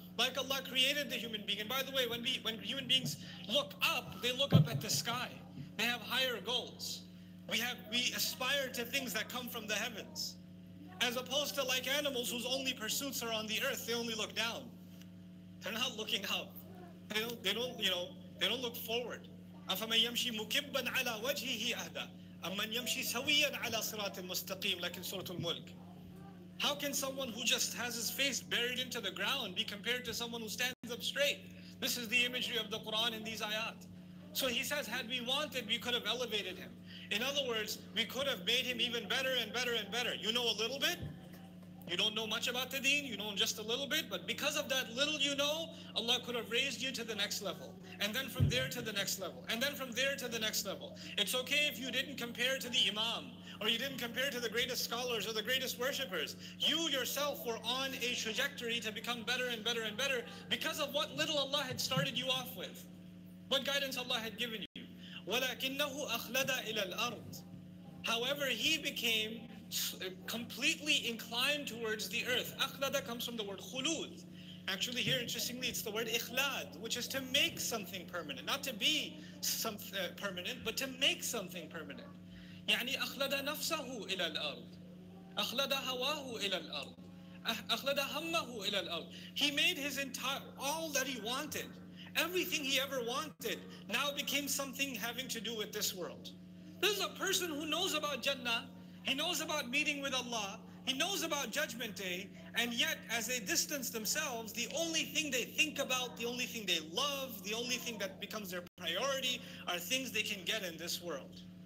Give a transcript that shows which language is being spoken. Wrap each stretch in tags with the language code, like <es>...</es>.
<en>Like Allah created the human being. And by the way, when human beings look up, they look up at the sky. They have higher goals. We aspire to things that come from the heavens. As opposed to like animals whose only pursuits are on the earth, they only look down. They're not looking up. They don't look forward.</en> <ar>أَفَمَنْ يَمْشِي مُكِبًّا عَلَى وَجْهِهِ أَهْدَى أَمَّنْ يَمْشِي سَوِيًّا عَلَى صِرَاطٍ مُسْتَقِيمٍ,</ar> <en>like in Surah Al-Mulk. How can someone who just has his face buried into the ground be compared to someone who stands up straight? This is the imagery of the Quran in these ayat. So he says, had we wanted, we could have elevated him. In other words, we could have made him even better and better and better. You know a little bit. You don't know much about the deen. You know just a little bit. But because of that little you know, Allah could have raised you to the next level. And then from there to the next level. And then from there to the next level. It's okay if you didn't compare to the imam, or you didn't compare to the greatest scholars or the greatest worshippers. You yourself were on a trajectory to become better and better and better because of what little Allah had started you off with. What guidance Allah had given you.</en> <ar>وَلَكِنَّهُ أَخْلَدَ إِلَى الْأَرْضِ.</ar> <en>However, he became completely inclined towards the earth. Akhlada comes from the word khulud. Actually here, interestingly, it's the word ikhlad, which is to make something permanent. Not to be permanent, but to make something permanent.</en> <ar>يعني أخلد نفسه إلى الأرض. أخلد هواه إلى الأرض أخلد همه إلى الأرض.</ar> <en>He made his entire, all that he wanted, everything he ever wanted, now became something having to do with this world. This is a person who knows about Jannah, he knows about meeting with Allah, he knows about Judgment Day, and yet as they distance themselves, the only thing they think about, the only thing they love, the only thing that becomes their priority are things they can get in this world.</en>